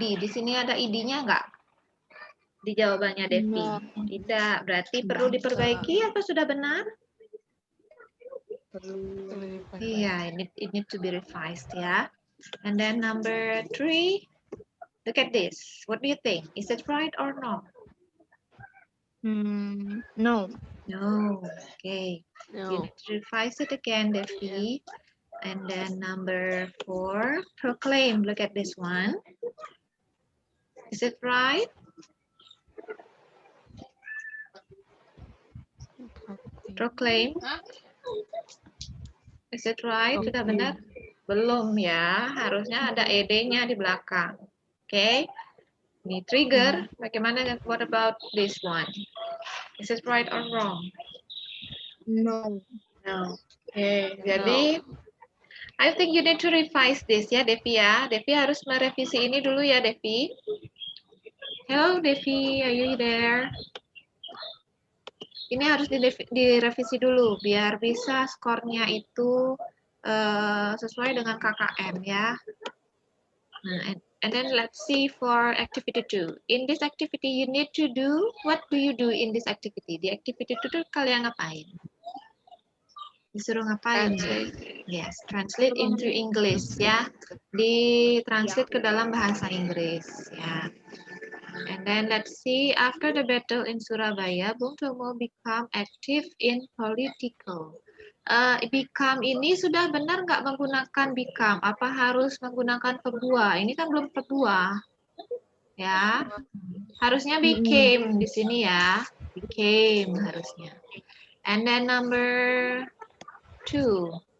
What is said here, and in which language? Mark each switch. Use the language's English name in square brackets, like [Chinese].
[Indonesian] Di sini ada id-nya enggak? Di jawabannya Devi. Tidak, berarti perlu diperbaiki atau sudah benar? [English] Iya, it need to be revised ya. And then number 3, look at this. What do you think? Is it right or no? No. No. Okay. You No. need to revise it again, Devi. And then number 4, proclaim. Look at this one. Is it right? Proclaim. Is it right? [Indonesian] Sudah benar? Belum ya, harusnya ada ed-nya di belakang. Oke. Ini trigger. Bagaimana? [English] What about this one? Is it right or wrong? No. No. Oke, jadi I think you need to revise this ya, Devi ya. [Indonesian] Devi harus merevisi ini dulu ya, Devi. [English] Hello, Devi, are you there? [Indonesian] Ini harus direvisi dulu biar bisa skornya itu sesuai dengan KKM ya. [English] Nah, and then let's see for activity 2. In this activity you need to do, what do you do in this activity? [Indonesian] Di activity 2 kalian ngapain? Disuruh ngapain? [English] Yes, translate into English ya. [Indonesian] Di-translate ke dalam bahasa Inggris ya. [English] And then let's see, after the battle in Surabaya, Bung Tomo become active in political. [Indonesian] Become ini sudah benar nggak menggunakan become? Apa harus menggunakan verb 2? Ini kan belum verb 2. Ya, harusnya became di sini ya. [English] Became harusnya. And then number 2.